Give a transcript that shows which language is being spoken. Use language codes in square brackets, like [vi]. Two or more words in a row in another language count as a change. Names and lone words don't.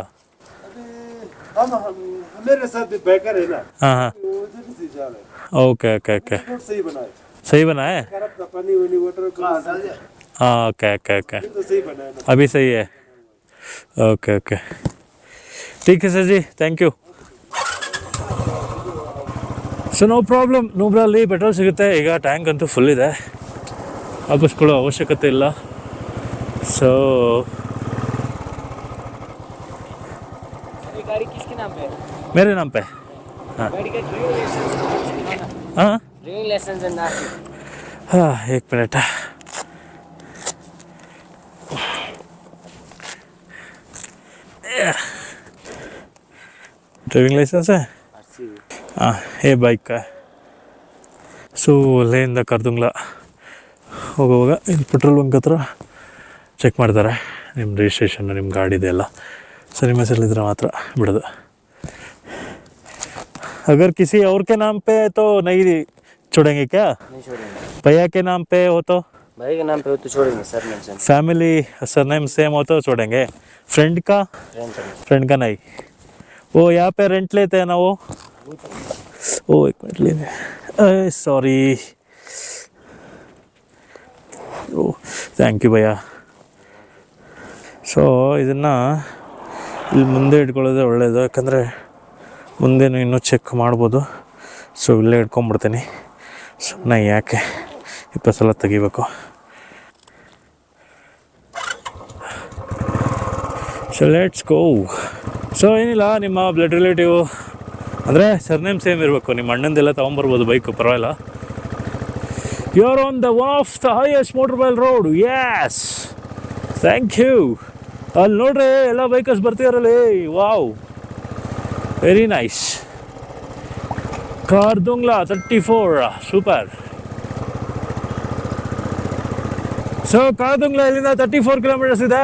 [hi] अभी हम मेरे साथ भी बैकर है ना, हाँ हाँ, वो उधर से जा रहे हैं। [en] okay okay okay, [hi] रोड सही बना है, सही बना है। खराब था, पानी वानी वाटर को डाल दिया, [en] हाँ okay okay okay, [hi] अभी तो सही बना है ना। अभी सही है। [en] okay okay, [hi] ठीक है सर जी, [en] thank you. so no problem, [kn] ನೂಬ್ರಲ್ಲಿ ಪೆಟ್ರೋಲ್ ಸಿಗುತ್ತೆ. ಈಗ ಟ್ಯಾಂಕ್ ಅಂತೂ ಫುಲ್ ಇದೆ, ಹಾಕಿಸ್ಕೊಳ್ಳೋ ಅವಶ್ಯಕತೆ ಇಲ್ಲ. ಸೊ [hi] ये गाड़ी किसके नाम पे है? मेरे नाम पे. गाड़ी का [en] driving license [hi] ಹಾಂ [en] driving license [hi] है ना? ಹಾಂ, एक मिनट. [en] driving license [hi] है. हाँ, ये बाइक का है. [kn] ಸೊ ಅಲ್ಲಿಂದ ಕರ್ದುಂಗ್ಲ ಹೋಗುವಾಗ ಇಲ್ಲಿ [en] petrol bunk [kn] ಹತ್ರ ಚೆಕ್ ಮಾಡ್ತಾರೆ ನಿಮ್ಮ ರಿಜಿಸ್ಟ್ರೇಷನ್, ನಿಮ್ಮ ಗಾಡಿದೆಲ್ಲ. ಸೊ ನಿಮ್ಮ ಹೆಸರಲ್ಲಿದ್ರೆ ಮಾತ್ರ ಬಿಡೋದು. [hi] अगर किसी और के नाम पे है तो नहीं छोड़ेंगे क्या? नहीं छोड़ेंगे। भैया के नाम पे हो तो? भाई के नाम पे हो तो छोड़ेंगे, [en] surname [hi] से। [en] family surname same [hi] हो तो छोड़ेंगे. फ्रेंड का? फ्रेंड का नहीं. वो यहाँ पे रेंट लेते हैं ना वो? ओ एक मिनट लेने, सॉरी. [en] O thank you bhaiya. [kn] ಸೊ ಇದನ್ನು ಇಲ್ಲಿ ಮುಂದೆ ಇಟ್ಕೊಳ್ಳೋದೇ ಒಳ್ಳೆಯದು, ಯಾಕಂದರೆ ಮುಂದೇನು ಇನ್ನೂ ಚೆಕ್ ಮಾಡ್ಬೋದು. ಸೊ ಇಲ್ಲೇ ಇಟ್ಕೊಂಡ್ಬಿಡ್ತೀನಿ, ಸುಮ್ಮನೆ ಯಾಕೆ 20 ಸಲ ತೆಗಿಬೇಕು. [en] so let's go. [kn] ಸೊ ಏನಿಲ್ಲ, ನಿಮ್ಮ [en] blood relative [kn] ಅಂದರೆ [en] surname same [kn] ಇರಬೇಕು. ನಿಮ್ಮ ಅಣ್ಣಂದೆಲ್ಲ ತೊಗೊಂಬರ್ಬೋದು ಬೈಕು, ಪರವಾಗಿಲ್ಲ. [en] you are on the one of the highest motor bail road. Yes, thank you. [kn] ಅಲ್ಲಿ ನೋಡ್ರಿ ಎಲ್ಲ ಬೈಕರ್ಸ್ ಬರ್ತೀರಲ್ಲಿ. [en] Wow, very nice. Khardungla 34, super. [kn] ಸೊ ಕಾರ್ದುಂಗ್ಲಾ ಇಲ್ಲಿಂದ 34 ಕಿಲೋಮೀಟರ್ಸ್ ಇದೆ.